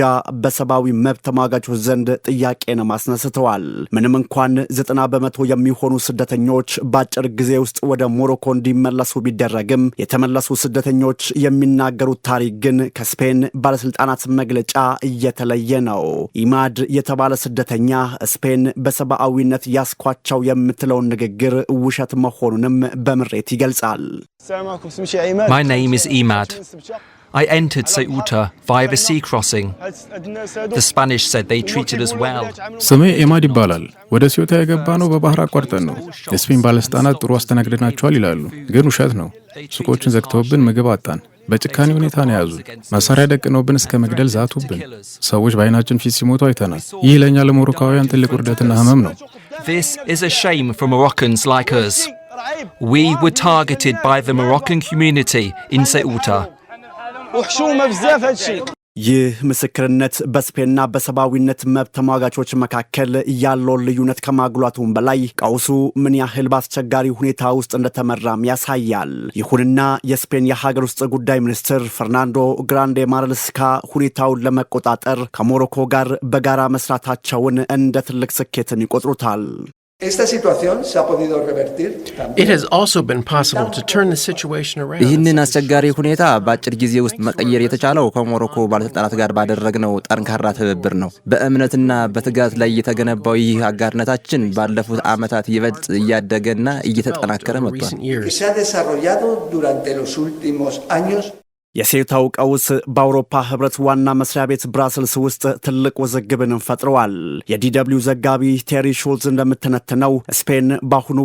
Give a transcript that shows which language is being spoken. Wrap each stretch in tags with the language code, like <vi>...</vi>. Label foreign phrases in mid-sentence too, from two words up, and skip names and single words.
<am>በሰብአዊ መብት ተሟጋቾች ዘንድ ጥያቄን አስነስተዋል። ምንም እንኳን 90 በመቶ የሚሆኑ ስደተኞች በአጭር ጊዜ ውስጥ ወደ ሞሮኮ እንዲመለሱ ቢደረግም የተመለሱ ስደተኞች የሚናገሩት ታሪክ ግን ከስፔን ባለስልጣናት መግለጫ እየተለየ ነው። ኢማድ የተባለ ስደተኛ ስፔን በሰብአዊነት ያስኳቸው የምትለውን ንግግር ውሸት መሆኑንም በምሬት ይገልጻል።</am> <en>My name is Imad. I entered Ceuta via the sea crossing. The Spanish said they treated us well.</en> <am>ስሜ ኢማድ ይባላል። ወደ ሲዮታ የገባነው በባህር አቋርጠን ነው። የስፔን ባለስልጣናት ጥሩ አስተናግደናቸዋል ይላሉ፣ ግን ውሸት ነው። ሱቆችን ዘግተውብን ምግብ አጣን። በጭካኔ ሁኔታ ነው ያዙን። መሳሪያ ደቅነውብን እስከ መግደል ዛቱብን። ሰዎች በአይናችን ፊት ሲሞቱ አይተናል። ይህ ለኛ ለሞሮካውያን ትልቅ ውርደትና ህመም ነው።</am> <en>This is a shame for Moroccans like us. We were targeted by the Moroccan community in Ceuta.</en> <am>ይህ ምስክርነት በስፔንና በሰብአዊነት መብት ተሟጋቾች መካከል ያለውን ልዩነት ከማጉላቱም በላይ ቀውሱ ምን ያህል በአስቸጋሪ ሁኔታ ውስጥ እንደተመራም ያሳያል። ይሁንና የስፔን የሀገር ውስጥ ጉዳይ ሚኒስትር ፈርናንዶ ግራንዴ ማርልስካ ሁኔታውን ለመቆጣጠር ከሞሮኮ ጋር በጋራ መስራታቸውን እንደ ትልቅ ስኬትን ይቆጥሩታል።</am> <en>It has also been possible to turn the situation around.</en> <am>ይህንን አስቸጋሪ ሁኔታ በአጭር ጊዜ ውስጥ መቀየር የተቻለው ከሞሮኮ ባለስልጣናት ጋር ባደረግነው ጠንካራ ትብብር ነው። በእምነትና በትጋት ላይ የተገነባው ይህ አጋርነታችን ባለፉት ዓመታት ይበልጥ እያደገና እየተጠናከረ መጥቷል። የሴውታው ቀውስ በአውሮፓ ህብረት ዋና መስሪያ ቤት ብራስልስ ውስጥ ትልቅ ውዝግብን ፈጥረዋል። የዲደብሊው ዘጋቢ ቴሪ ሹልዝ እንደምትነትነው ስፔን በአሁኑ</am>